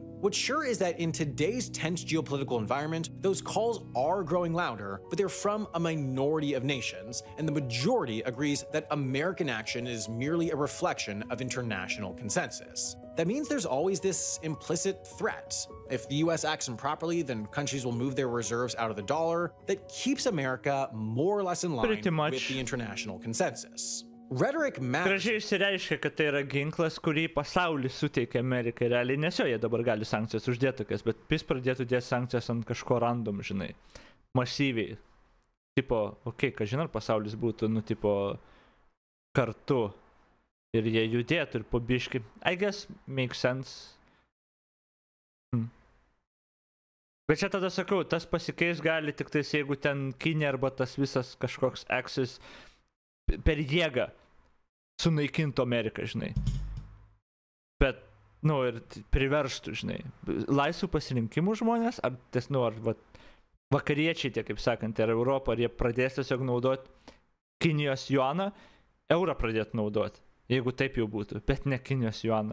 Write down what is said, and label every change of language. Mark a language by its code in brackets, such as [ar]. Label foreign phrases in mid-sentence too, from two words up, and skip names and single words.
[en] What's sure is that in today's tense geopolitical environment, those calls are growing louder, but they're from a minority of nations, and the majority agrees that American action is merely a reflection of international consensus. That means there's always this implicit threat. If the US acts improperly, then countries will move their reserves out of the dollar. That keeps America more or less in line Pretty much. with the international consensus. Rhetoric matters. [lt] Gražiai išsireiškia, kad tai yra ginklas, kurį pasaulis suteikia Amerikai realiai, nes jo jie dabar gali sankcijas uždėti tokias, bet pis pradėtų dėti sankcijas ant kažko random, žinai, masyviai. Tipo, okei, ką žinai, ar pasaulis būtų, nu, tipo, kartu ir jie judėtų ir po biškį. [en] I guess, makes sense. [lt] Bet čia tada sakau, tas pasikeis gali tik tais, jeigu ten Kinė arba tas visas kažkoks axis per jėgą sunaikintų Ameriką, žinai. Bet, nu, ir priverstų, žinai, laisvų pasirinkimų žmonės, ar ties, nu, ar vakariečiai, tie, kaip sakant, ar Europą, ar jie pradės tiesiog naudoti Kinijos juaną, eurą pradėtų naudoti, jeigu taip jau būtų, bet ne Kinijos juaną.